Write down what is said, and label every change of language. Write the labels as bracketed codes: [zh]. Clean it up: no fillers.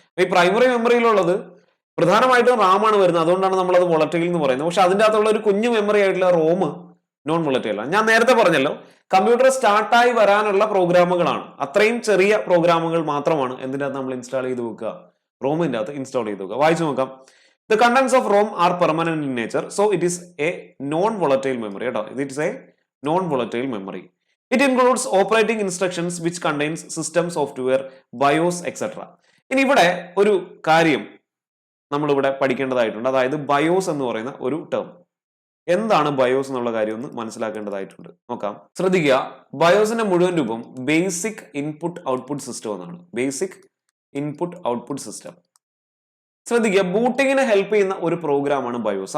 [ml] ഈ പ്രൈമറി മെമ്മറിയിലുള്ളത് പ്രധാനമായിട്ടും റാം ആണ് വരുന്നത്, അതുകൊണ്ടാണ് നമ്മൾ അത് വോളറ്റൈൽ എന്ന് പറയുന്നത്. പക്ഷെ അതിന്റെ അകത്തുള്ള ഒരു കുഞ്ഞു മെമ്മറി ആയിട്ടുള്ള റോം നോൺ വോളറ്റൈൽ ആണ്. ഞാൻ നേരത്തെ പറഞ്ഞല്ലോ, കമ്പ്യൂട്ടർ സ്റ്റാർട്ടായി വരാനുള്ള പ്രോഗ്രാമുകളാണ്, അത്രയും ചെറിയ പ്രോഗ്രാമുകൾ മാത്രമാണ് എന്തിന്റെ അകത്ത് നമ്മൾ ഇൻസ്റ്റാൾ ചെയ്ത് വെക്കുക, റോമിന്റെ അകത്ത് ഇൻസ്റ്റാൾ ചെയ്ത് വെക്കുക. വായിച്ചു നോക്കാം. [en] The contents of ROM are permanent in nature, so it is a non-volatile memory. It is a non-volatile memory. It includes operating instructions which contains system software, BIOS, etc. [ml] ഇനി ഇവിടെ ഒരു കാര്യം നമ്മൾ ഇവിടെ പഠിക്കേണ്ടതായിട്ടുണ്ട്, അതായത് BIOS എന്ന് പറയുന്ന ഒരു ടേം. എന്താണ് ബയോസ് എന്നുള്ള കാര്യം ഒന്ന് മനസ്സിലാക്കേണ്ടതായിട്ടുണ്ട്. നോക്കാം, ശ്രദ്ധിക്കുക. ബയോസിന്റെ മുഴുവൻ രൂപം ബേസിക് ഇൻപുട്ട് ഔട്ട്പുട്ട് സിസ്റ്റം എന്നാണ്. Basic input output system. ശ്രദ്ധിക്കുക, ബൂട്ടിങ്ങിനെ ഹെൽപ്പ് ചെയ്യുന്ന ഒരു പ്രോഗ്രാമാണ് ബയോസ്.